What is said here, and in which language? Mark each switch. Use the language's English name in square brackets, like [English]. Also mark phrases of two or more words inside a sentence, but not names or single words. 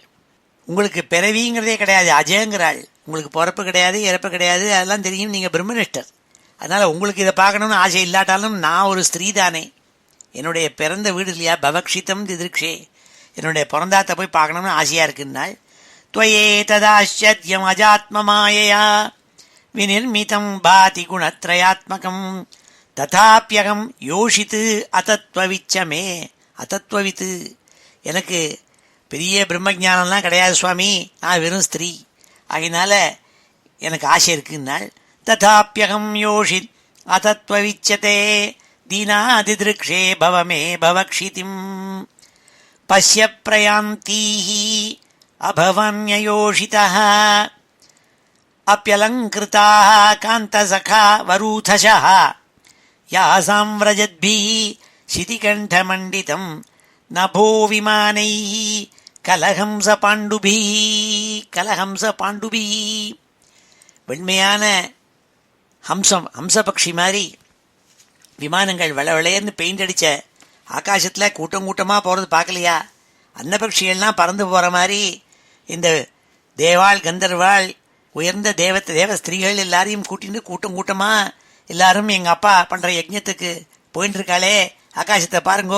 [Tamil] உங்களுக்கு பிறவிங்கிறதே கிடையாது, அஜயங்கிறாள். உங்களுக்கு பிறப்பு கிடையாது, இறப்பு கிடையாது, அதெல்லாம் தெரியும். நீங்கள் பிரம்மனிஷ்டர். அதனால் உங்களுக்கு இதை பார்க்கணுன்னு ஆசை இல்லாட்டாலும் நான் ஒரு ஸ்திரீ தானே, என்னுடைய பிறந்த வீடு இல்லையா, [Sanskrit] भवक्षितिं दिदृक्षे, [Tamil] என்னுடைய பிறந்தாத்தை போய் பார்க்கணுன்னு ஆசையாக இருக்குன்னாள். [Sanskrit] त्वये तदाश्चर्यम् अजात्ममायया विनिर्मितं भाति गुणत्रयात्मकं तथाप्यहं योषिद् अतत्त्वविच्चमे. [Tamil] அதத்வவித்து, எனக்கு பெரிய பிரம்மஜானம்லாம் கிடையாது சுவாமி, நான் வெறும் ஸ்திரீ, அதனால எனக்கு ஆசை இருக்குன்னாள். [Sanskrit] तथाप्यहं योषिद् अतत्त्वविच्चते दीनादिदृक्षे भवमे भवक्षितिम् पश्य प्रयान्तीः अभवान्ययोषितः अप्यलङ्कृताः कान्तसखाः वरूथशः यासाम् व्रजद्भिः शितिकण्ठमण्डितं नभो विमानैः कलहंस पाण्डुभिः. [Tamil] வெண்மையான ஹம்சபக்ஷி மாதிரி விமானங்கள் வெளவெளேர்னு பெயிண்ட் அடித்த ஆகாசத்தில் கூட்டமாக போகிறது பார்க்கலையா? அன்னபக்ஷிகள்லாம் பறந்து போகிற மாதிரி இந்த தேவாள் கந்தர்வாள் உயர்ந்த தேவ ஸ்திரீகள் எல்லாரையும் கூட்டிட்டு கூட்டமாக எல்லாரும் எங்கள் அப்பா பண்ணுற யஜ்ஞத்துக்கு போயின்னு இருக்காளே, ஆகாசத்தை பாருங்கோ.